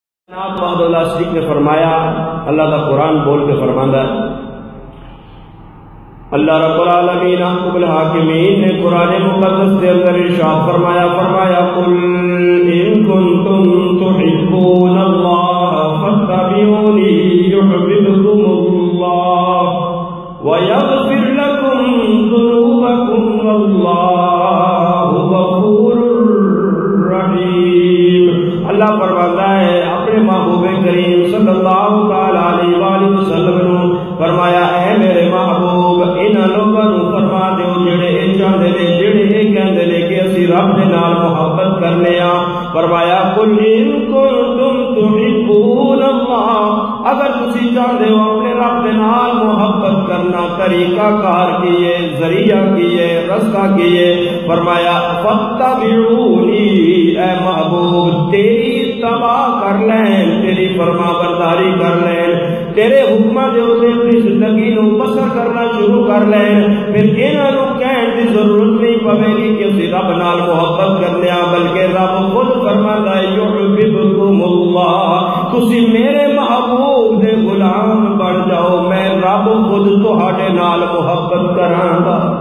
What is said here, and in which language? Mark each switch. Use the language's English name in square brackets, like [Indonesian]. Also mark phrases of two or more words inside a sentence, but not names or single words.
[Urdu] محمد اللہ صدیق نے فرمایا، اللہ کا قرآن بول کے فرماتا ہے، اللہ رب العالمین حکم الحاکمین نے قرآن مقدس کے اندر ارشاد فرمایا [Arabic] قل ان کنتم تحبون اللہ فاتبعونی یحببکم اللہ ویغفر لکم ذنوبکم واللہ غفور رحیم۔ [Urdu] اللہ فرماتا ہے [Punjabi] اپنے محبوب کریم [Arabic] صلی اللہ علیہ وآلہ وسلم [Punjabi] نے فرمایا، اے میرے محبوب انہاں لوگاں نوں فرما دیو جڑے اے چاہندے نے، جڑے اے کہندے نے کہ اسی رب دے نال محبت کرنے ہاں۔ فرمایا [Arabic] قل ان کنتم تحبون اللہ، [Punjabi] اگر تسی چاہندے ہو اپنے رب دے نال محبت کرنا، طریقہ کار کیے، ذریعہ کیے، رستہ کیے، فرمایا فاتبعونی، اے محبوب تیری اتباع کر لیں، تیری فرما برداری کر لیں، تیرے حکمہ دے اوپر اپنی زندگی نو بسر کرنا شروع کر لیں، پھر انہاں نوں کہن دی ضرورت نہیں پوے گی کہ اسی رب نال محبت کرنے آ، بلکہ رب خود فرماتا ہے [Arabic] یحببکم اللہ، [Punjabi] تسی میرے محبوب دے غلام بن جاؤ، میں رب خود تہاڈے نال محبت کراں گا۔